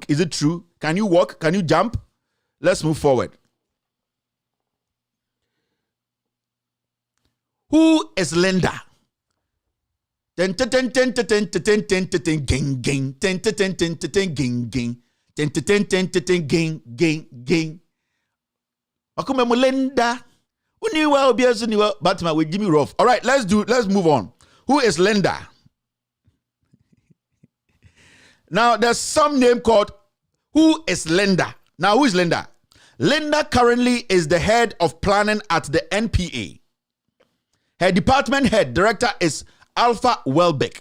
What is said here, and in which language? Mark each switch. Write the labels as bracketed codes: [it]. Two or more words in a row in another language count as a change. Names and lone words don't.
[en] Is it true? Can you walk? Can you jump? Let's move forward. Who is Linda? Gang gang gang. Akumemo Linda. Uniwa obiazu niwa Batman with Jimmy Rough. All right, let's move on. Who is Linda? Now there's some name called who is Linda? Now who is Linda? Linda currently is the head of planning at the NPA. Her department head director is Alpha Welbeck.